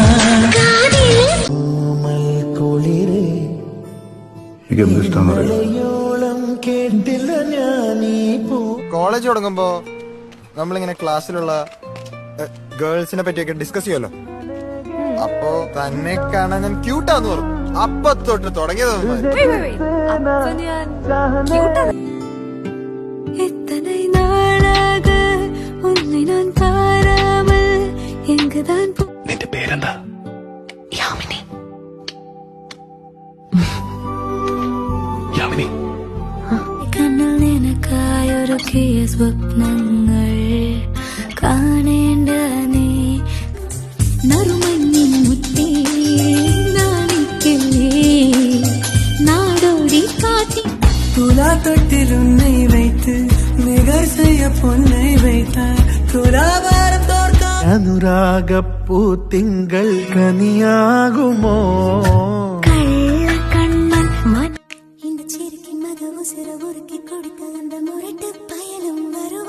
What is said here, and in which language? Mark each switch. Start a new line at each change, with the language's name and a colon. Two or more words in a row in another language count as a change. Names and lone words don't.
Malayalam: കോളേജ് തുടങ്ങുമ്പോ നമ്മളിങ്ങനെ ക്ലാസ്സിലുള്ള ഗേൾസിനെ പറ്റിയൊക്കെ ഡിസ്കസ് ചെയ്യുമല്ലോ അപ്പോ തന്നെ കാണാൻ ഞാൻ ക്യൂട്ടാന്ന് പറഞ്ഞു അപ്പൊ തൊട്ട് തുടങ്ങിയത്
Tamil: எத்தனை நாளாக உன்னை நான் பாராமல் எங்குதான்
Malayalam: നിന്റെ പേരെന്താ
Tamil: யாமினி
Malayalam: യാമിനി കണ്ണിൽ നിനക്കായൊരുക്കിയ സ്വപ്നങ്ങൾ കാണേണ്ട നീ നറുമഞ്ഞിൻ മുത്തേ നാണിക്കല്ലേ നാടോടി കാറ്റി തുലാ തൊട്ടിൽ
Tamil: உன்னை வைத்து நிகர் செய்ய பொன்னை வைத்தார்
Malayalam: തുലാഭാരം തോർക്കാൻ അനുരാഗപ്പൂ തിങ്കൾ കനിയാകുമോ
Tamil: இந்த சிரிக்கின் மக உசிர உருக்கி கொடுக்க அந்த முரட்டு பயலும்